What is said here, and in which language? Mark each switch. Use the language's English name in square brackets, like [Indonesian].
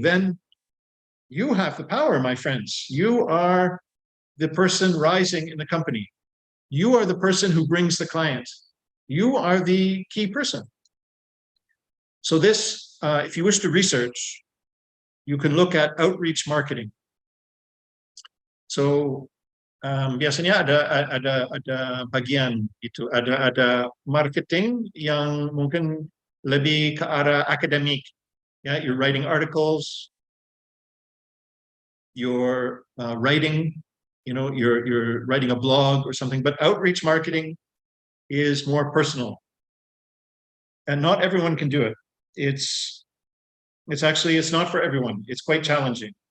[English] Then you have the power, my friends. You are the person rising in the company. You are the person who brings the client. You are the key person. So this, if you wish to research, you can look at outreach marketing. [Indonesian] So biasanya ada bagian itu, ada marketing yang mungkin lebih ke arah akademik. [English] Yeah, you're writing articles, you're writing, you're writing a blog or something. But outreach marketing is more personal, and not everyone can do it. It's not for everyone. It's quite challenging.